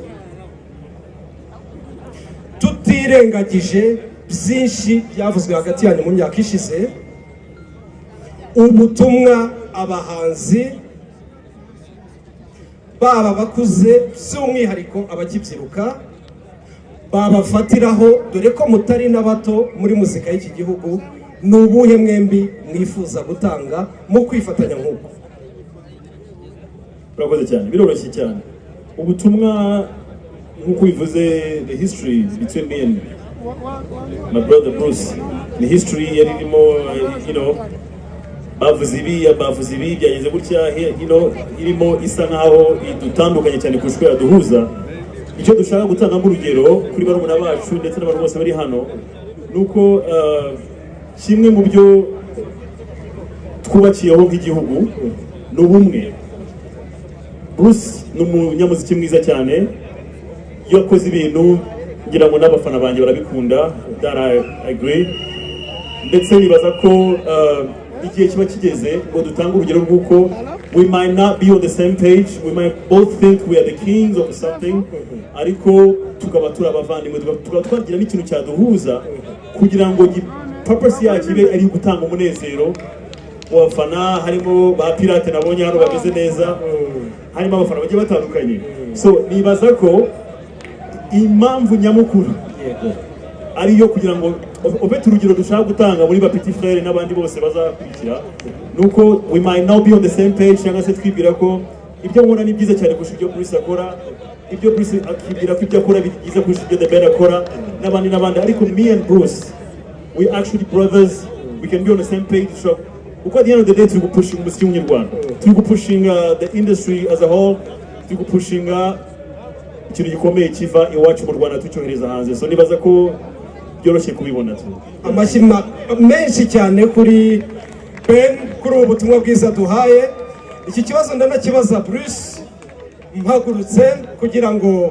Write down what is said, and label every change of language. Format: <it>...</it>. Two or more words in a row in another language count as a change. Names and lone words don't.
<rw>tutirengagije byinshi byavuzwe hagati yanyu mu myaka ishize ubutumwa abahanzi baba bakuze by'umwihariko abakibyiruka babafatiraho dore ko mutari n'abato muri muzika y'iki gihugu ni ubuhe mwembi mwifuza gutanga mu kwifatanya nk'uko urakoze cyane biroroshye cyane ubutumwa nk'uko bivuze</rw> <en>the history between me and my brother Bruce</en> <rw>ni history yarimo bavuze ibi byageze gutya irimo isa nkaho idutandukanye cyane kurusha yaduhuza icyo dushaka gutanga nk'urugero kuri barumuna bacu ndetse n'abantu bose bari hano nuko kimwe mu byo twubakiyeho nk'igihugu ni ubumwe Bruce ni umunyamuziki mwiza cyane iyo akoze ibintu ngira ngo n'abafana banjye barabikunda</rw> <en>that I agree</en> <rw>ndetse nibaza ko igihe kiba kigeze ngo dutange urugero rw'uko</rw> <en>we might not be on the same page we might both think we are the kings of something</en> <rw>ariko tukaba turi abavandimwe tukaba twagira n'ikintu cyaduhuza kugira ngo purpose yacu ibe ari gutanga umunezero w'abafana harimo ba pirate nabonye hano bameze neza harimo abafana bagiye batandukanye so nibaza ko impamvu nyamukuru ariyo kugira ngo ufite urugero dushaka gutanga muri ba</rw> <fr>petit frere</fr> <rw>n'abandi bose bazakurikira nuko</rw> <en>we might now be on the same page</en> <rw>cyangwa se twibwira ko ibyo nkora ni byiza cyane kurusha ibyo Bruce akora, ibyo Bruce akibwira ko ibyo akora byiza kurusha ibyo The Ben akora n'abandi, ariko</rw> <en>me and Bruce we actually brothers, we can be on the same page.</en> <rw>So uko</rw> <en>at the end of the day</en> <rw>turi gupushinga umuziki w'umunyarwanda, turi gupushinga</rw> <en>the industry as a whole,</en> <rw>turi gupushinga ikintu gikomeye kiva iwacu mu Rwanda tucyohereza hanze. So nibaza ko byoroshye kubibona tu. Amashyi menshi cyane kuri Ben kuri ubu butumwa bwiza duhaye. Iki kibazo ndanakibaza Bruce mpagurutse kugira ngo</rw>